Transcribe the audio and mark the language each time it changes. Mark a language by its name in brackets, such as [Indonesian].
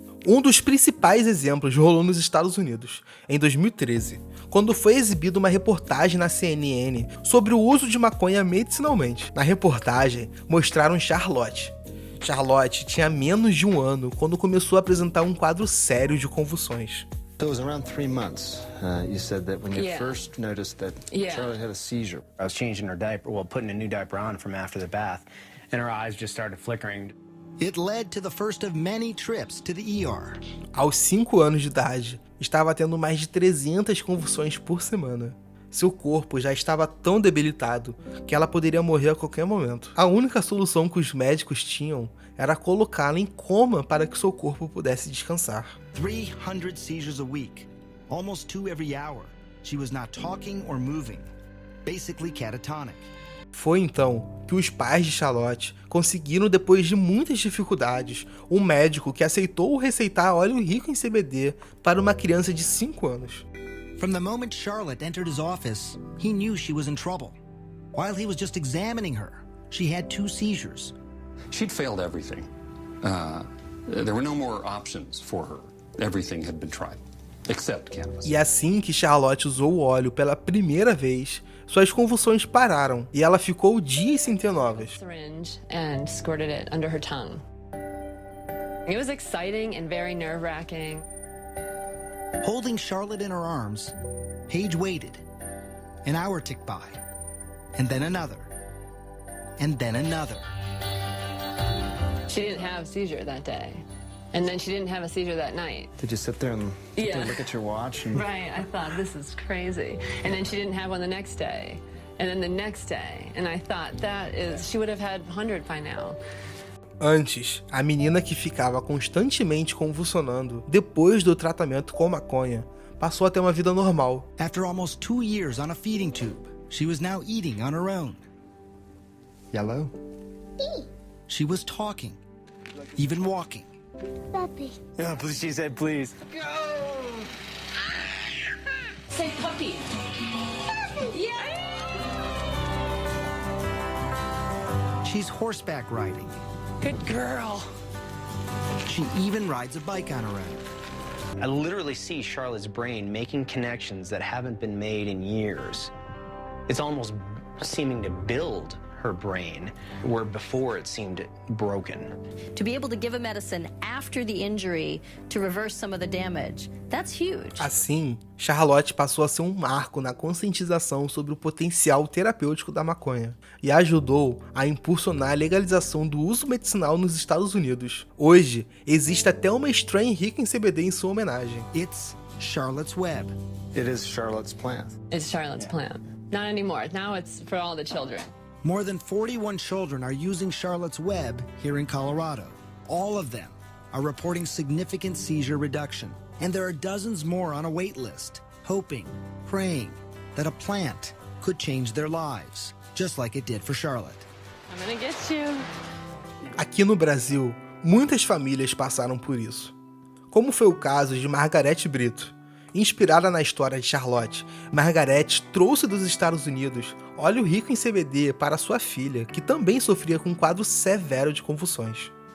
[Portuguese] Um dos principais exemplos rolou nos Estados Unidos, em 2013, quando foi exibida uma reportagem na CNN sobre o uso de maconha medicinalmente. Na reportagem, mostraram Charlotte. Charlotte tinha menos de 1 ano quando começou a apresentar um quadro sério de convulsões. [English] So it was around 3 months. You said that when you first noticed that Charlotte had a seizure. I was changing her diaper, putting a new diaper on from after the bath, and her eyes just started flickering. It led to the first of many trips to the ER. [Portuguese] Aos 5 anos de idade, estava tendo mais de 300 convulsões por semana. Seu corpo já estava tão debilitado que ela poderia morrer a qualquer momento. A única solução que os médicos tinham era colocá-la em coma para que seu corpo pudesse descansar. [English] 300 seizures a week, almost 2 every hour. She was not talking or moving, basically catatonic. [Portuguese] Foi então que os pais de Charlotte conseguiram, depois de muitas dificuldades, um médico que aceitou receitar óleo rico em CBD para uma criança de 5 anos. [English] From the moment Charlotte entered his office, he knew she was in trouble. While he was just examining her, she had 2 seizures. She'd failed everything. There were no more options for her. Everything had been tried, except cannabis. [Portuguese] E assim que Charlotte usou o óleo pela primeira vez, suas convulsões pararam e ela ficou dias sem ter novas. [English] Syringe and squirted it under her tongue. It was exciting and very nerve-wracking. Holding Charlotte in her arms, Paige waited. An hour ticked by, and then another, and then another. She didn't have a seizure that day. And then she didn't have a seizure that night. Did you sit there and look at your watch? And... Right, I thought, this is crazy. And then she didn't have one the next day. And then the next day. And I thought, she would have had 100 by now. [Portuguese] Antes, a menina que ficava constantemente convulsionando depois do tratamento com maconha passou a ter uma vida normal. [English] After almost 2 years on a feeding tube, she was now eating on her own. Yellow? She was talking, even walking. Puppy. Yeah, please, she said please. Go! Say puppy. Yeah! She's horseback riding. Good girl. She even rides a bike on her own. I literally see Charlotte's brain making connections that haven't been made in years. It's almost seeming to build her brain, where before it seemed broken. To be able to give a medicine after the injury to reverse some of the damage, that's huge. [Portuguese] Assim, Charlotte passou a ser um marco na conscientização sobre o potencial terapêutico da maconha e ajudou a impulsionar a legalização do uso medicinal nos Estados Unidos. Hoje, existe até uma strain rica em CBD em sua homenagem. [English] It's Charlotte's Web. It is Charlotte's plant. It's Charlotte's plant. Not anymore. Now it's for all the children. More than 41 children are using Charlotte's Web here in Colorado. All of them are reporting significant seizure reduction. And there are dozens more on a wait list, hoping, praying that a plant could change their lives, just like it did for Charlotte. I'm gonna get you. [Portuguese] Aqui no Brasil, muitas famílias passaram por isso. Como foi o caso de Margarete Brito. Inspirada na história de Charlotte, Margarete trouxe dos Estados Unidos óleo rico em CBD para sua filha, que também sofria com um quadro severo de convulsões.